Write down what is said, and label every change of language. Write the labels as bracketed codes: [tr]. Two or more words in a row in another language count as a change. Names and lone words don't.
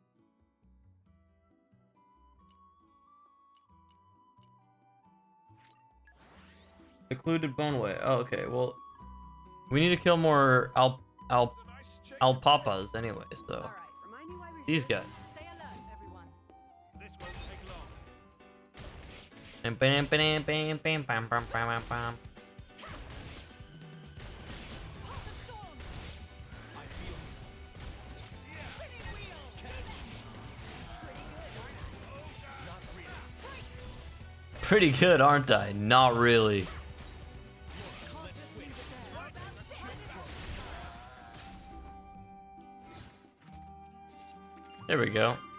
[en] Secluded Boneway. Oh, okay. Well, we need to kill more alpapas anyway, so... All right, remind me why we're These here. guys. Stay alert, everyone. This won't take long. Bam, bam, bam, bam, bam, bam, bam, bam. Pretty good, aren't I? Not really. There we go.